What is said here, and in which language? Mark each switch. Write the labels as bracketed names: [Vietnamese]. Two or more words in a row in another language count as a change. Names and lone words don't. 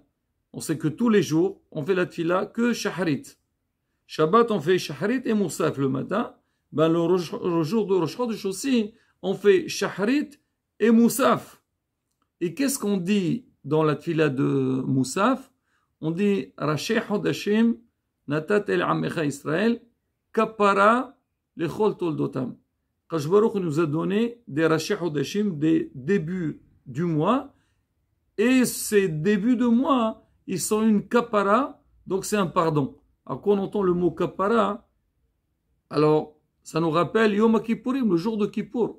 [French] On sait que tous les jours, on fait la Tfila que Shaharit. Shabbat, on fait Shaharit et Moussaf le matin. Ben, le jour de Rosh Chodesh aussi, on fait Shaharit et Moussaf. Et qu'est-ce qu'on dit dans la Tfila de Moussaf? On dit [Hebrew] ראשי חודשים נתת אל עמך ישראל כפרה לכל תולדותם. קדוש ברוך הוא [French] nous a donné des [Hebrew] ראשי חודשים, [French] des débuts du mois. Et ces débuts de mois, ils sont une kapara, donc c'est un pardon. Alors quand on entend le mot kapara, alors ça nous rappelle [Hebrew] יום כיפורים, [French] le jour de Kippour.